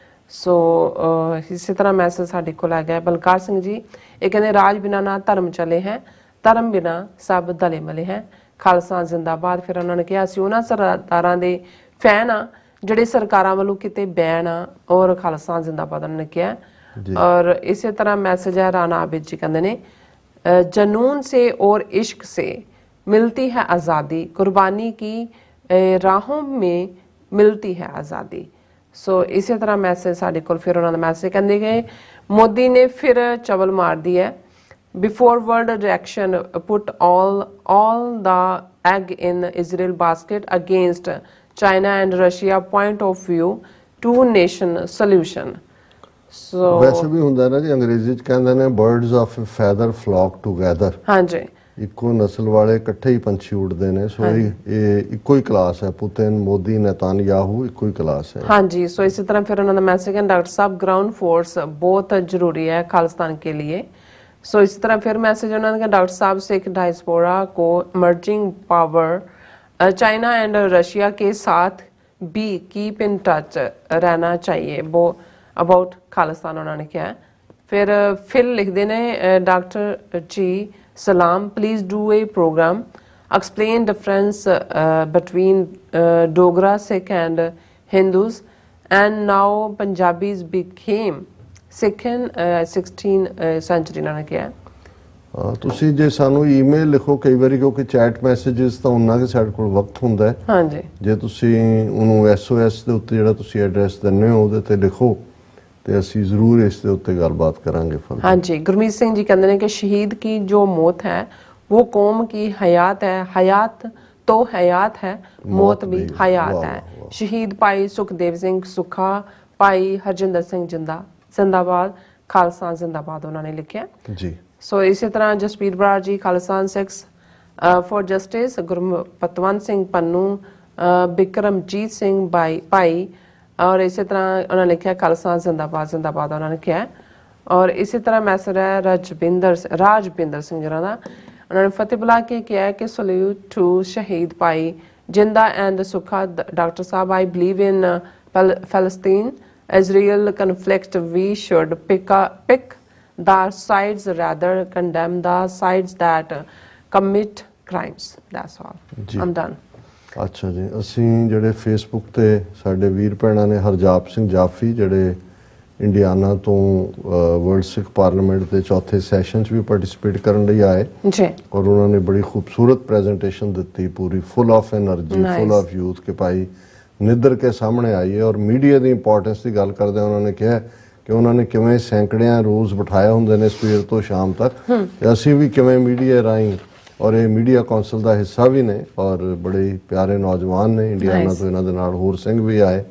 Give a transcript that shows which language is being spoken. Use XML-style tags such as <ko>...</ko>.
<pa>ਸੋ ਇਸੇ ਤਰ੍ਹਾਂ ਮੈਸੇਜ ਸਾਡੇ ਕੋਲ ਆ ਗਿਆ ਬਲਕਾਰ ਸਿੰਘ ਜੀ, ਇਹ ਕਹਿੰਦੇ ਰਾਜ ਬਿਨਾ ਨਾ ਧਰਮ ਚਲੇ ਹੈ, ਧਰਮ ਬਿਨਾ ਸਭ ਦਲੇ ਮਲੇ ਹੈ, ਖਾਲਸਾ ਜ਼ਿੰਦਾਬਾਦ। ਫਿਰ ਉਹਨਾਂ ਨੇ ਕਿਹਾ ਅਸੀਂ ਉਹਨਾਂ ਸਰਦਾਰਾਂ ਦੇ ਫੈਨ ਆ ਜਿਹੜੇ ਸਰਕਾਰਾਂ ਵੱਲੋਂ ਕਿਤੇ ਬੈਨ ਆ, ਔਰ ਖਾਲਸਾ ਜ਼ਿੰਦਾਬਾਦ ਉਹਨਾਂ ਨੇ ਕਿਹਾ।</pa> <hi>और इसी तरह मैसेज है राना आबिद जी कहते ने जनून से और इश्क से मिलती है आज़ादी, कुर्बानी की राहों में मिलती है आज़ादी,</hi> <pa>ਸੋ ਇਸੇ ਤਰ੍ਹਾਂ ਮੈਸੇਜ ਸਾਡੇ ਕੋਲ ਫਿਰ ਉਹਨਾਂ ਦਾ ਮੈਸੇਜ ਕਹਿੰਦੇ ਗਏ ਮੋਦੀ ਨੇ ਫਿਰ ਚਵਲ ਮਾਰ ਦੀ ਹੈ</pa> <en>before world reaction put all the egg in Israel basket against China and Russia point of view two nation solution so</en> <pa>ਵੈਸੇ ਵੀ ਹੁੰਦਾ ਨਾ ਜੀ ਅੰਗਰੇਜ਼ੀ ਚ ਕਹਿੰਦੇ ਨੇ</pa> <en>birds of a feather flock together</en> <pa>ਹਾਂਜੀ ਇੱਕੋ ਨਸਲ ਵਾਲੇ ਇਕੱਠੇ ਹੀ ਪੰਛੀ ਉੱਡਦੇ ਨੇ ਸੋ ਇਹ ਇੱਕੋ ਹੀ ਕਲਾਸ ਹੈ ਪੁਤਿਨ ਮੋਦੀ ਨੇਤਾਨਯਾਹੂ ਇੱਕੋ ਹੀ ਕਲਾਸ ਹੈ ਹਾਂਜੀ ਸੋ ਇਸੇ ਤਰ੍ਹਾਂ ਫਿਰ ਉਹਨਾਂ ਦਾ ਮੈਸੇਜ ਹੈ</pa> <hi>डॉक्टर साहब ग्राउंड फोर्स बहुत जरूरी है खालिस्तान के लिए सो इसी तरह फिर मैसेज उन्होंने कहा डॉक्टर साहब सिख डायस्पोरा को emerging power China and Russia के साथ भी कीप इन टच रहना चाहिए वो अबाउट खालिस्तान उन्होंने किया है फिर लिखते ने डॉक्टर जी सलाम</hi> <en>please do a program explain difference between Dogra Sikh and Hindus and now Punjabis became Sikh in 16th century</en> <pa>ਨਾਲ ਕਿਹਾ ਤੁਸੀਂ ਜੇ ਸਾਨੂੰ ਈਮੇਲ ਲਿਖੋ ਕਈ ਵਾਰੀ ਕਿਉਂਕਿ ਚੈਟ ਮੈਸੇजेस ਤਾਂ ਉਹਨਾਂ ਦੇ ਸਾਡੇ ਕੋਲ ਵਕਤ ਹੁੰਦਾ ਹੈ ਹਾਂਜੀ ਜੇ ਤੁਸੀਂ ਉਹਨੂੰ SOS ਦੇ ਉੱਤੇ ਜਿਹੜਾ ਤੁਸੀਂ ਐਡਰੈਸ ਦਿੰਦੇ ਹੋ ਉਹਦੇ ਤੇ ਲਿਖੋ ਤੇ ਅਸੀਂ ਜ਼ਰੂਰ ਇਸ ਦੇ ਉੱਤੇ ਗੱਲਬਾਤ ਕਰਾਂਗੇ ਫਿਰ ਹਾਂਜੀ ਗੁਰਮੀਤ ਸਿੰਘ ਜੀ ਕਹਿੰਦੇ ਨੇ ਕਿ ਸ਼ਹੀਦ ਕੀ ਜੋ ਮੌਤ ਹੈ</pa> <hi>वो कौम की हयात है हयात तो हयात है मौत भी हयात है शहीद भाई सुखदेव सिंह सुखा भाई हरजिंदर सिंह जिंदाबाद खालसा जिंदाबाद उन्होंने लिखा जी सो इसी तरह जसपीर बराड़ जी Khalsa six for justice Gurpatwant Singh Pannu Bikramjit Singh भाई और इसी तरह उन्होंने लिखा खालसा जिंदाबाद जिंदाबाद उन्होंने लिखा और इसी तरह मैसेज है राजबिंदर सिंह जरा का उन्होंने फतेह बुला के किया है कि</hi> <en>salute to शहीद भाई Jinda and Sukha doctor साहब I believe in Palestine Israel conflict we should pick the sides rather condemn the sides that commit crimes that's all</en> <hi>ji.</hi> <en>I'm done</en> <pa>ਅੱਛਾ ਜੀ ਅਸੀਂ ਜਿਹੜੇ ਫੇਸਬੁੱਕ ਤੇ ਸਾਡੇ ਵੀਰ ਭੈਣਾਂ ਨੇ ਹਰਜਾਪ ਸਿੰਘ ਜਾਫੀ ਜਿਹੜੇ ਇੰਡੀਆਨਾ ਤੋਂ ਵਰਲਡ ਸਿੱਖ ਪਾਰਲੀਮੈਂਟ ਦੇ ਚੌਥੇ ਸੈਸ਼ਨ 'ਚ ਵੀ ਪਾਰਟਿਸਿਪੇਟ ਕਰਨ ਲਈ ਆਏ ਜੀ ਔਰ ਉਹਨਾਂ ਨੇ ਬੜੀ ਖੂਬਸੂਰਤ ਪ੍ਰੈਜੈਂਟੇਸ਼ਨ ਦਿੱਤੀ ਪੂਰੀ full of energy full of youth ਕਿ ਭਾਈ ਨਿੱਦਰ ਕੇ ਸਾਹਮਣੇ ਆਈਏ ਔਰ ਮੀਡੀਆ ਦੀ ਇੰਪੋਰਟੈਂਸ ਦੀ ਗੱਲ ਕਰਦੇ ਉਹਨਾਂ ਨੇ ਕਿਹਾ ਕਿ ਉਹਨਾਂ ਨੇ ਕਿਵੇਂ ਸੈਂਕੜਿਆਂ ਰੋਜ਼ ਬਿਠਾਇਆ ਹੁੰਦੇ ਨੇ ਸਵੇਰ ਤੋਂ ਸ਼ਾਮ ਤੱਕ ਤੇ ਅਸੀਂ ਵੀ ਕਿਵੇਂ ਮੀਡੀਆ ਰਾਹੀਂ ਔਰ ਇਹ ਮੀਡੀਆ ਕੌਂਸਲ ਦਾ ਹਿੱਸਾ ਵੀ ਨੇ ਔਰ ਬੜੇ ਪਿਆਰੇ ਨੌਜਵਾਨ ਨੇ ਇੰਡੀਆਨਾ ਤੋਂ ਇਹਨਾਂ ਦੇ ਨਾਲ ਹੋਰ ਸਿੰਘ ਵੀ ਆਏ</pa>